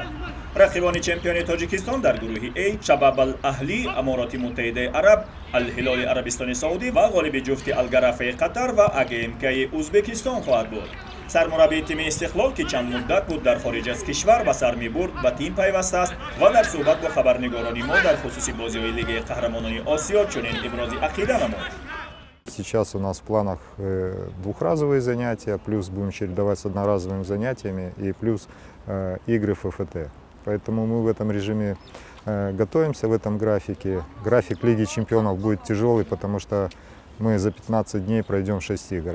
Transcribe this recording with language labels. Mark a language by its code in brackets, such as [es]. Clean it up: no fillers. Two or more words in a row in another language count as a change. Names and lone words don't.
[tg] рақибони чемпиони Тоҷикистон дар гурӯҳи А Шабаб ал-Аҳлӣ Амороти Муттаҳидаи Араб, Ал-Ҳилоли Арабистони Саудӣ ва ғолиби ҷуфти Ал-Гарафаи Қатар ва АГМК-и Узбекистон хоҳад буд. сармураббии тими Истиқлол ки чанд муддат буд дар хориҷ аз кишвар ба сар мебурд ба тим пайваста аст ва дар суҳбат бо хабарнигорони мо дар хусуси бозиҳои Лигаи Қаҳрамонони Осиё чунин ибрози ақида намуд. [ru] Сейчас у нас в планах двухразовые занятия, плюс будем чередовать с одноразовыми занятиями и плюс игры ФФТ. Поэтому мы в этом режиме готовимся, в этом графике. График Лиги Чемпионов будет тяжелый, потому что мы за 15 дней пройдем 6 игр.